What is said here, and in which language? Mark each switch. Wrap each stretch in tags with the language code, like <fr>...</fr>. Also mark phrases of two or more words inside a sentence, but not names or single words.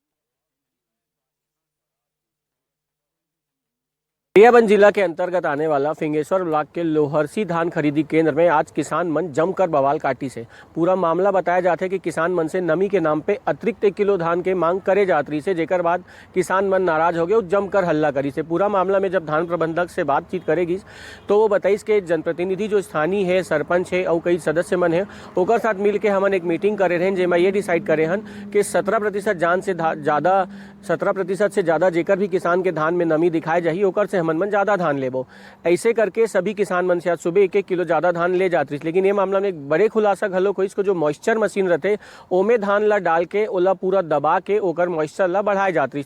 <hne>गरियाबंद जिला के अंतर्गत आने वाला फिंगेश्वर ब्लॉक के लोहरसी धान खरीदी केंद्र में आज किसान मन जमकर बवाल काटी से। पूरा मामला बताया जाता है कि किसान मन से नमी के नाम पे अतिरिक्त 1 किलो धान के मांग करे जात रही से, जेकर बाद किसान मन नाराज हो गए और जमकर हल्ला करी से। पूरा मामला में जब धान प्रबंधक से बातचीत करेगी तो वो बताइस के जनप्रतिनिधि जो स्थानीय है, सरपंच है और कई सदस्य मन है ओकर साथ मिल के हमन एक मीटिंग करे रहे जेमा ये डिसाइड करे हन कि 17% से ज़्यादा जेकर भी किसान के धान में नमी दिखाए जाही ओकर से हमन मन ज़्यादा धान लेबो। ऐसे करके सभी किसान मन से आज सुबह 1-1 किलो ज़्यादा धान ले जात रही। लेकिन ये मामला में एक बड़े खुलासा घलो को इसको जो</hne> <en>moisture machine</en> <hne>रहते ओमे धान ला डाल के ओला पूरा दबा के ओकर मॉइस्चर ला बढ़ाए जात रही।</hne>